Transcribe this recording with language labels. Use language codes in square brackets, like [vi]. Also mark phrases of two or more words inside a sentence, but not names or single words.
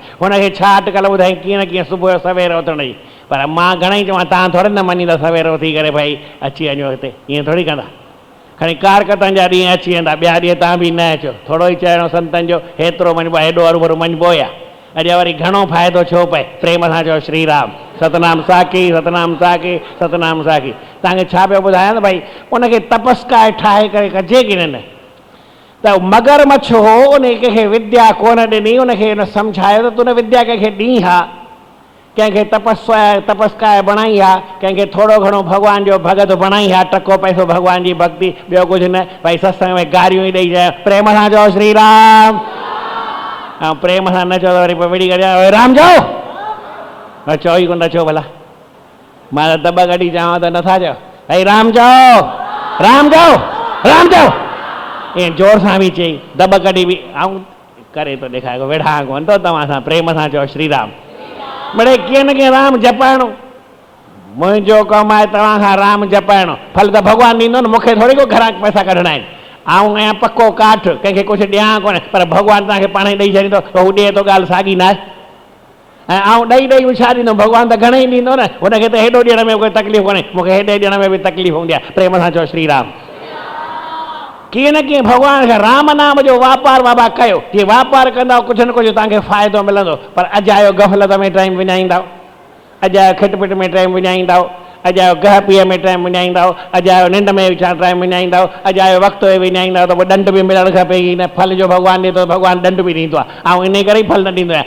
[sd] हुनखे छा अटकल ॿुधाई कीअं न कीअं सुबुह जो सवेर उथण जी। पर मां घणेई चवां, तव्हां थोरी न मञींदा सवेर उथी करे भई अची वञो हिते, ईअं थोरी कंदा। खणी कारकतनि जा ॾींहं अची वेंदा, ॿिया ॾींहं तव्हां बि न अचो। थोरो ई चइणो संतनि जो, हेतिरो मञिबो आहे, हेॾो अरूभरू मञिबो या? अॼु वरी घणो फ़ाइदो छो पए, प्रेम सां चओ श्री राम, सतनाम साखी, सतनाम साखी, सतनाम साखी। तव्हांखे छा पियो ॿुधायां न भई, उनखे तपस्काए ठाहे करे कजे की न? त मगरमच्छ हो, उन कंहिंखे विद्या कोन ॾिनी, उनखे न सम्झायो त तूं न विद्या कंहिंखे ॾीं हा, कंहिंखे तपस्काए बणाई हा, कंहिंखे थोरो घणो भॻवान जो भगत बणाई हा, टको पैसो भॻवान जी भक्ति, ॿियो कुझु न। भई सत्संग में गारियूं ई ॾेई जाए, प्रेम सां चओ श्री राम, ऐं प्रेम सां न चओ त वरी पोइ विड़ी करे राम चओ, चओ ई कोन था चओ भला। मां त दॿ कढी चवां त नथा चओ, भई राम चओ, राम चओ, राम चओ, ईअं जोर सां बि चई, दॿ कढी बि ऐं करे थो ॾेखारे, वेठा कोन थो तव्हां सां, प्रेम सां चओ श्री राम। मिड़े कीअं न कीअं राम जपाइणो, मुंहिंजो कमु आहे तव्हां खां राम जपाइणो, फल त भॻवानु ॾींदो न, मूंखे थोरी को घरां पैसा कढणा आहिनि। आऊं आहियां पको काठ, कंहिंखे कुझु ॾियां कोन्हे, पर भॻवानु तव्हांखे पाण ई ॾेई छॾींदो, त हू ॾिए थो, ॻाल्हि साॻी न आहे। ऐं आऊं ॾेई छा ॾींदो, भॻवानु त घणेई ॾींदो न, हुनखे त हेॾो ॾियण में कोई तकलीफ़ कोन्हे, मूंखे हेॾे ॾियण में बि तकलीफ़ हूंदी आहे। प्रेम सां चओ श्री राम। कीअं न कीअं भॻवान खे राम नाम जो वापारु बाबा कयो, जीअं वापारु कंदव कुझु न कुझु तव्हांखे फ़ाइदो मिलंदो। पर अॼु आयो गफ़लत में टाइम विञाईंदव, अॼु आयो खिटपिट में टाइम विञाईंदव, अॼु आयो गह पीअ में टाइम विञाईंदव, अॼु आयो निंड में टाइम विञाईंदव, अॼु आयो वक़्तु विञाईंदव, त पोइ ॾंड बि मिलणु खपे। ई न फल जो भॻवानु ॾिए थो, भॻवानु ॾंड बि ॾींदो आहे, ऐं इन करे ई फल न ॾींदो आहे।